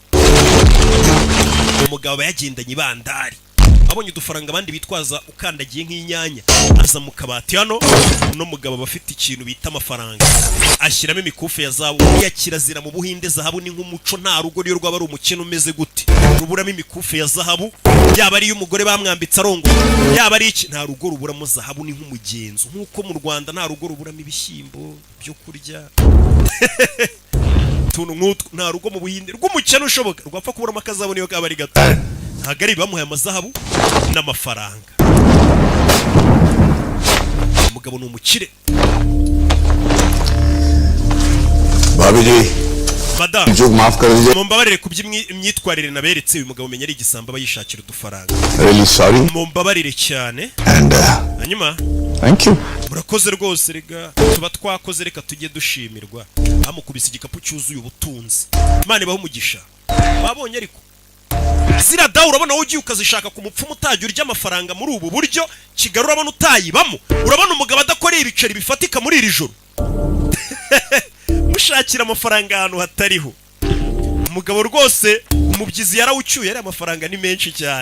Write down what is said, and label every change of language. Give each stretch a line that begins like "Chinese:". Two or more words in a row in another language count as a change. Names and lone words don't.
Kinyarwanda: umugabo yagendanye ibandari abonye udufaranga abandi bitwaza ukandagiye nk'inyanya aza mu kabati hano no mugabo bafite ikintu bita amafaranga ashyiramo imikufe ya zahabu ya kirazira mu Buhinde zahabu ni nk'umuco nta rugo niyo rwaba ari umukino umeze gute ruburamo imikufe ya zahabu yaba ari umugore bamwambitse arongo yaba ari iki nta rugo ruburamo zahabu ni nk'umugenzo nk'uko mu Rwanda nta rugo ruburamo ibishyimbo byo kurya tuntu nk'utwo nta rugo mu Buhinde rw'umukino ushoboka rwapfa kuburamo akazabona iyo kaba ari gato ntabwo ari bamuhaye amazahabu n'amafaranga umugabo ni umukire
Hindi: भाभी जी madame जो माफ कर दीजिए
Kinyarwanda: mumbabarire ku by'imyitwarire naberetse uyu mugabo menya ari igisambo aba yishakira udufaranga
English: really sorry
Kinyarwanda: mumbabarire cyane and hanyuma
English: thank you
Kinyarwanda: murakoze rwose rega tuba twakoze reka tujye dushimirwa amukubise igikapu cyuzuye ubutunzi Imana ibaho umugisha babonye ariko zira dawe urabona wowe ugiye ukazishaka ku mupfumu utajya urya amafaranga muri ubu buryo Kigali urabona utayibamo urabona umugabo adakoreye ibiceri bifatika muri iri joro mushakira amafaranga ahantu hatariho umugabo rwose umubyizi yarawucyuye ari amafaranga ni menshi cyane